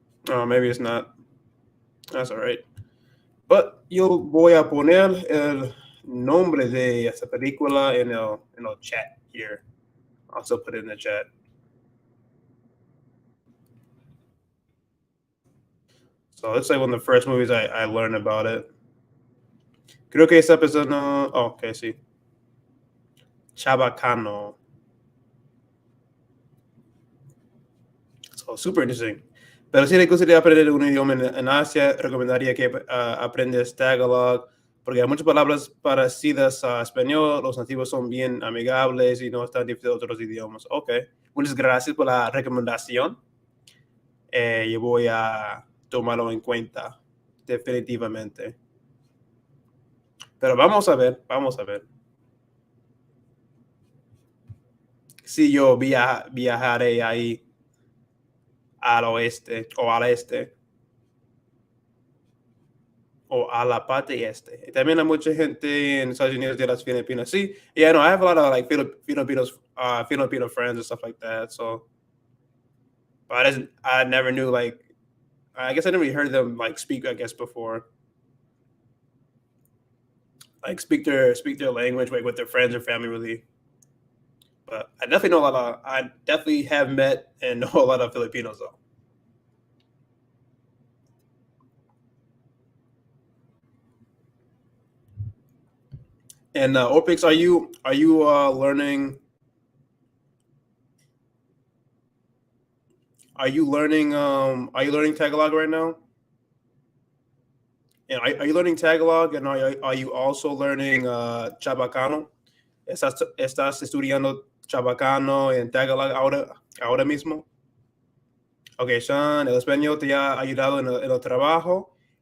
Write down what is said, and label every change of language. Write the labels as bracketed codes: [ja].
[en] Oh, maybe it's not. That's all right. But [es] yo voy a poner el nombre de esta película en el chat [en] here. I'll also put it in the chat. So it's like one of the first movies I learned about it. [es] Creo que esta persona. [en] Oh, okay, [es] sí. Chabacano. [en] So super interesting. [es] Pero si le gustaría aprender un idioma en Asia, recomendaría que aprendas Tagalog, porque hay muchas palabras parecidas a español, los nativos son bien amigables y no están difíciles de otros idiomas. Ok, muchas gracias por la recomendación. Yo voy a tomarlo en cuenta, definitivamente. Pero vamos a ver, vamos a ver. Si yo viajaré ahí al oeste o al este o a la parte este. También hay mucha gente en Estados Unidos de las Filipinas. [en] Sí, yeah, no, I have a lot of like Filipino friends and stuff like that. So, but I never knew like I guess I never really heard them like speak. I guess before like speak their language like with their friends or family really. But I definitely know a lot of. I definitely have met and know a lot of Filipinos though. And Opix, are you learning? Are you learning Tagalog right now? And are you learning Tagalog? And are you also learning Chabacano? [es] ¿Estás estudiando Chabacano en Tagalog ahora mismo? Ok, Sean, el español te ha ayudado en el trabajo.